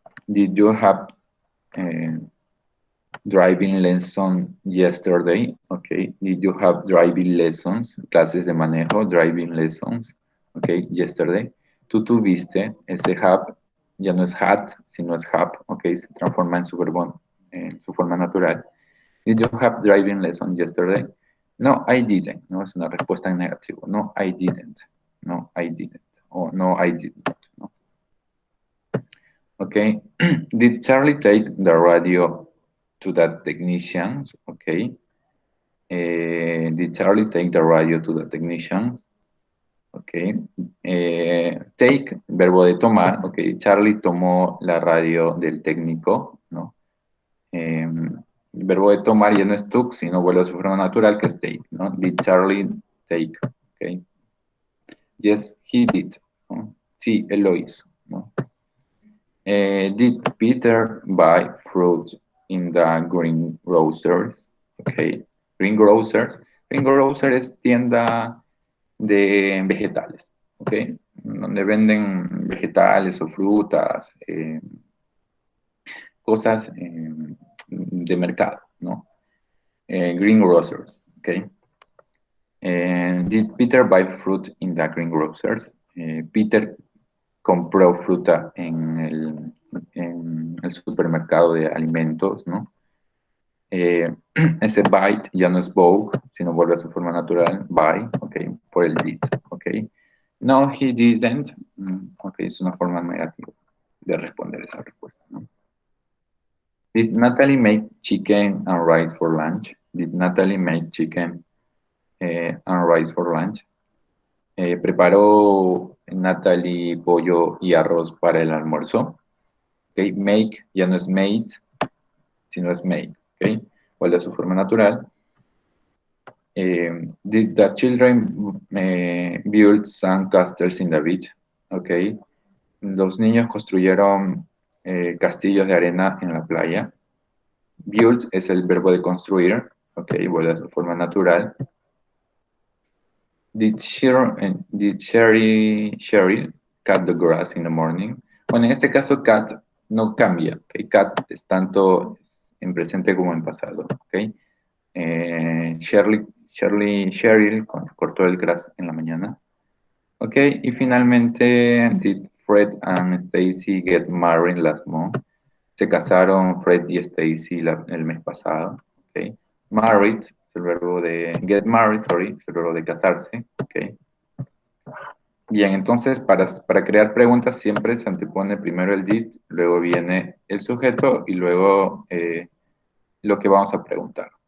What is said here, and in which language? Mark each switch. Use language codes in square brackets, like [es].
[en] Did you have driving lesson yesterday? Okay. Did you have driving lessons? [es] Clases de manejo, [en] driving lessons. [es] Okay, yesterday. Tú tuviste ese have, ya no es had, sino es have. Okay, se transforma en su verbo, en su forma natural. [en] Did you have driving lesson yesterday? No, I didn't. [es] No, es una respuesta en negativo. [en] No, I didn't. No, I didn't. O no, I did not. No. Okay. Did Charlie take the radio to that technician? Okay. Did Charlie take the radio to the technician? [es] Okay. Take, verbo de tomar. Okay. Charlie tomó la radio del técnico, ¿no? El verbo de tomar ya no es took, sino vuelve a su forma natural, que es take, ¿no? [en] Did Charlie take? Okay. Yes, he did. ¿No? [es] Sí, él lo hizo, ¿no? [en] Did Peter buy fruit in the greengrocers? Okay. Greengrocers. [es] Greengrocer es tienda de vegetales, ¿ok? Donde venden vegetales o frutas, cosas de mercado, ¿no? [en] Greengrocers, ¿ok? Did Peter buy fruit in the greengrocers? [es] Peter compró fruta en el supermercado de alimentos, ¿no? Ese bite ya no es Vogue, sino vuelve a su forma natural, buy, ok, por el did, ok. [en] No, he didn't, [es] ok, es una forma negativa de responder esa respuesta, ¿no? [en] Did Natalie make chicken and rice for lunch? Did Natalie make chicken and rice for lunch? [es] ¿Preparó Natalie pollo y arroz para el almuerzo? Ok, make ya no es made, sino es made, ok. Vuelve a su forma natural. [en] Did the children build sandcastles in the beach? Ok. [es] Los niños construyeron castillos de arena en la playa. Build es el verbo de construir. Ok, vuelve a su forma natural. [en] Did Cheryl cut the grass in the morning? [es] Bueno, en este caso cut no cambia. Okay? Cut es tanto en presente como en pasado. Ok. Cheryl cortó el grass en la mañana. [en] Ok, [es] y finalmente, [en] did Fred and Stacy get married last month? [es] Se casaron Fred y Stacy el mes pasado. Ok, married es el verbo de, [en] get married, [es] sorry, es el verbo de casarse. Ok. Bien, entonces para crear preguntas siempre se antepone primero el did, luego viene el sujeto y luego lo que vamos a preguntar.